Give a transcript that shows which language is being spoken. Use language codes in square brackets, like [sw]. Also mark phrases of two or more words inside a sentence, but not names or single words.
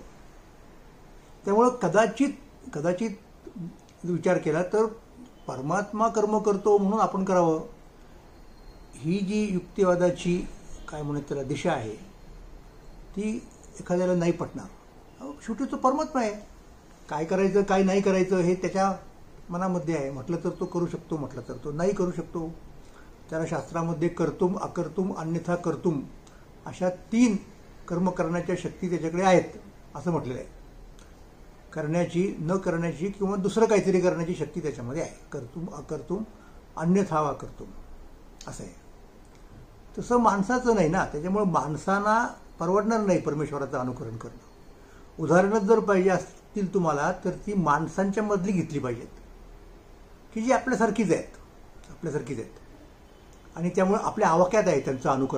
[mr] त्यामुळं कदाचित विचार केला तर परमात्मा कर्म करतो म्हणून आपण करावं, ही जी युक्तिवादाची काय म्हणत त्याला दिशा आहे ती एखाद्याला नाही पटणार. शेवटी तो परमात्मा आहे. काय करायचं काय नाही करायचं हे त्याच्या मनामध्ये आहे. म्हटलं तर तो करू शकतो, म्हटलं तर तो नाही करू शकतो. त्याला शास्त्रामध्ये [sa] कर्तुम अकर्तुम अन्यथा कर्तुम [mr] अशा 3 कर्म करण्याच्या शक्ती त्याच्याकडे आहेत असं म्हटलेलं आहे. करण्याची, न करण्याची किंवा दुसरं काहीतरी करण्याची शक्ती त्याच्यामध्ये आहे. [sa] कर्तुम अकर्तुम अन्यथा वा कर्तुम [mr] असं आहे. तसं माणसाचं नाही ना. त्याच्यामुळे माणसांना परवडणार नाही परमेश्वराचं अनुकरण करणं. उदाहरणं जर पाहिजे असतील तुम्हाला तर ती माणसांच्या मधली घेतली पाहिजेत की जी आपल्यासारखीच आहेत आणि त्यामुळे आपल्या आवाक्यात आहे त्यांचं अनुकरण.